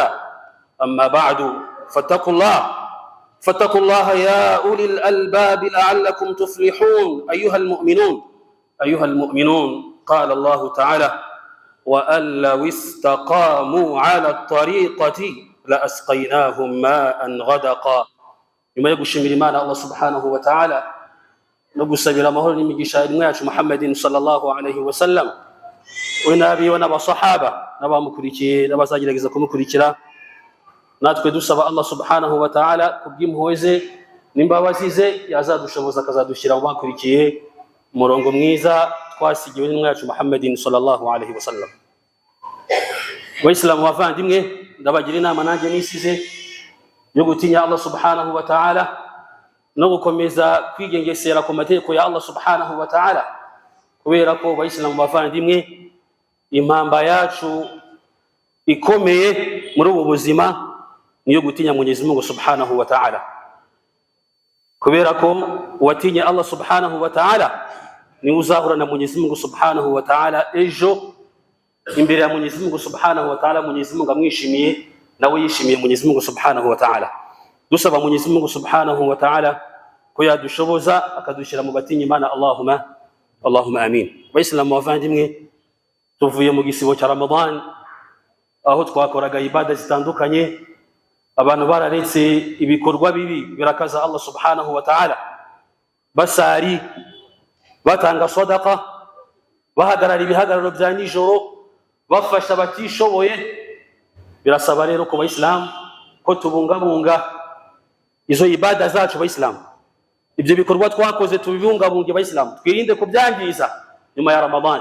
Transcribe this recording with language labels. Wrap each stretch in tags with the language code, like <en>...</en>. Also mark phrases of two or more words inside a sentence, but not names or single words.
<ar>أما بعد، فاتقوا الله يا أولي الألباب لعلكم تفلحون. أيها المؤمنون، قال الله تعالى: وأن لو استقاموا على الطريقة لأسقيناهم ماء غدقا.</ar> <rw>nyuma yo gushimira Imana Allah</rw> <ar>سبحانه وتعالى</ar> <rw>no gusabira amahoro n'imigisha irimwe yacu Muhammadin</rw> <ar>صلى الله عليه وسلم,</ar> <rw>we nabi wa n'abasahaba n'abamukurikiye n'abazagerageza kumukurikira, natwe dusaba Allah</rw> <ar>سبحانه وتعالى</ar> <rw>kubw'impuhwe ze n'imbabazi ze yazadushoboza akazadushyira mu bakurikiye umurongo mwiza twasigiwe n'intumwa yacu Muhammadin</rw> <ar>صلى الله عليه وسلم.</ar> <rw>Waislamu bavandimwe, ndabagira inama nanjye nisize yo gutinya Allah</rw> <ar>سبحانه وتعالى</ar> <rw>no gukomeza kwigengesera ku mategeko ya Allah</rw> <ar>سبحانه وتعالى,</ar> <rw>kubera ko Waislamu bavandimwe, impamba yacu ikomeye muri ubu buzima niyo gutinya Mwenyezi Mungu</rw> <ar>سبحانه وتعالى,</ar> <rw>kubera ko watinya Allah</rw> <ar>سبحانه وتعالى</ar> <rw>ni uzahura na Mwenyezi Mungu</rw> <ar>سبحانه وتعالى</ar> <rw>ejo imbere ya Mwenyezi Mungu</rw> <ar>سبحانه وتعالى.</ar> <rw>Mwenyezi Mungu amwishimiye nawe yishimiye Mwenyezi Mungu</rw> <ar>سبحانه وتعالى.</ar> <rw>Dusaba Mwenyezi Mungu</rw> <ar>سبحانه وتعالى</ar> <rw>ko yadushoboza akadushyira mu batinya Imana.</rw> <ar>اللهم آمين.</ar> <rw>Waislamu bavandimwe, tuvuye mu gisibo cya Ramadan aho twakoraga ibada zitandukanye, abantu bararetse ibikorwa bibi birakaza Allah</rw> <ar>سبحانه وتعالى,</ar> <rw>basari, batanga sadaqa, bahagarara ibihagararo bya nijoro, bafasha batishoboye. Birasaba rero ko Waislamu ko tubungabunga izo ibada zacu Waislamu, ibyo bikorwa twakoze tubibungabunge Waislamu, twirinde kubyangiza nyuma ya Ramadan.</rw>